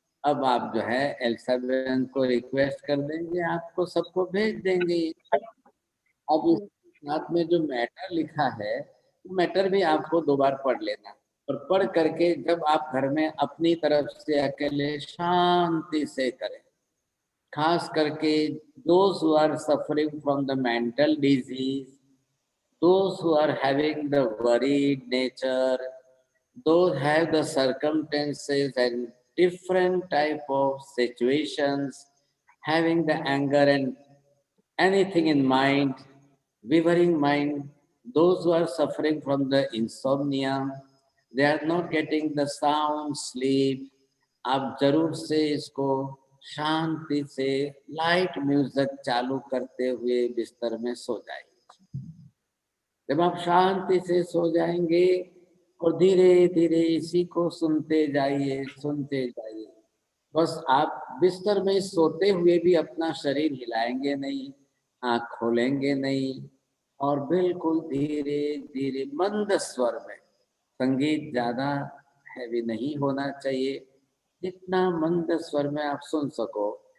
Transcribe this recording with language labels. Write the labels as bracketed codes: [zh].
[hi] अब आप जो है एल्सा बहन को रिक्वेस्ट कर देंगे, आपको सबको भेज देंगे। अब इस साथ में जो मैटर लिखा है, मैटर भी आपको 2 बार पढ़ लेना, और पढ़ करके जब आप घर में अपनी तरफ से अकेले शांति से करें। खास करके [en] those who are suffering from the mental disease, those who are having the worried nature, those have the circumstances and different type of situations, having the anger and anything in mind, wavering mind, those who are suffering from the insomnia, they are not getting the sound sleep, [hi] आप जरूर से इसको शांति से light music चालू करते हुए बिस्तर में सो जाएंगे। जब आप शांति से सो जाएंगे और धीरे धीरे इसी को सुनते जाइए सुनते जाइए। बस आप बिस्तर में सोते हुए भी अपना शरीर हिलाएंगे नहीं, आँख खोलेंगे नहीं, और बिल्कुल धीरे धीरे मंद स्वर में, संगीत ज्यादा हैवी नहीं होना चाहिए, जितना मंद स्वर में आप सुन सको।